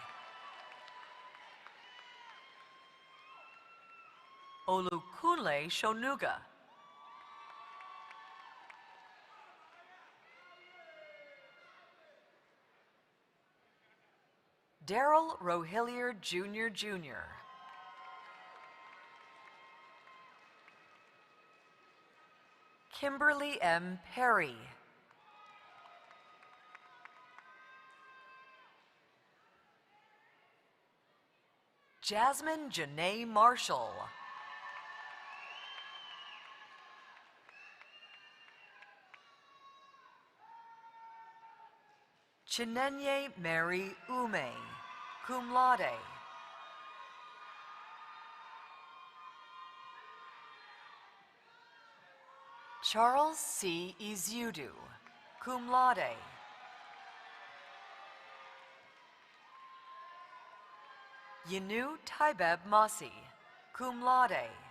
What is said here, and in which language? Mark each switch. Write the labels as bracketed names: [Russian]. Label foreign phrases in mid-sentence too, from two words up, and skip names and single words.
[English] Olukunle Shonuga. Daryl Rohilliard Jr. Kimberly M. Perry. Jasmine Janae Marshall. Chinenye Mary Ume, [Latin] cum laude. [English] Charles C. Izudu, [Latin] cum laude. [English] Yanu Taibeb Masi, [Latin] cum laude.